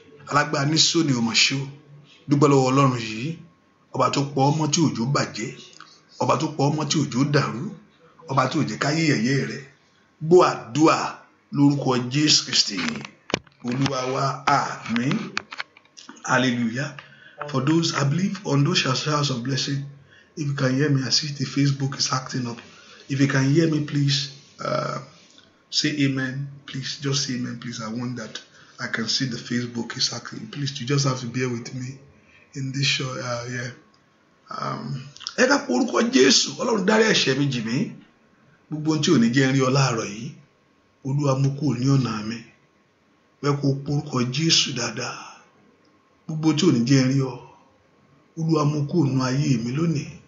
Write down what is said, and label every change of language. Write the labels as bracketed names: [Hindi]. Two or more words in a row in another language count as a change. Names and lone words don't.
[Yoruba] Alágbára ní Síónì, ó mà ṣe o. Dúpẹ́ lọ́wọ́ Ọlọ́run yìí. Ọba tó pọ̀ ọmọ tí òjò bàjẹ́. Ọba tó pọ̀ ọmọ tí òjò dàrú. Ọba tí ò jẹ́ ká yé yẹ̀yẹ́ rẹ̀. Gbọ́ àdúrà lórúkọ Jésù Kristi. Olúwa wa, àmín. Hallelujah. [English] For those, I believe, on those shall shouts of blessing, if you can hear me, I see the Facebook is acting up. If you can hear me, please, uh, say amen. Please, just say amen, please. I want that. I can see the Facebook is acting. Please, you just have to bear with me in this show. Uh, yeah. [Yoruba] Um, ẹ ká pe orúkọ Jésù. Ọlọ́run, dárí ẹ̀ṣẹ̀ mi jì mí. Gbogbo ohun tí ò ní jẹ́ n rí ọ láàárọ̀ yìí, Olúwa, mú kúrò ní ọ̀nà mi. Ẹ kó pe orúkọ Jésù dáadáa. Gbogbo ohun tí ò ní jẹ́ n rí ọ, Olúwa, mú kúrò nínú ayé mi lónìí.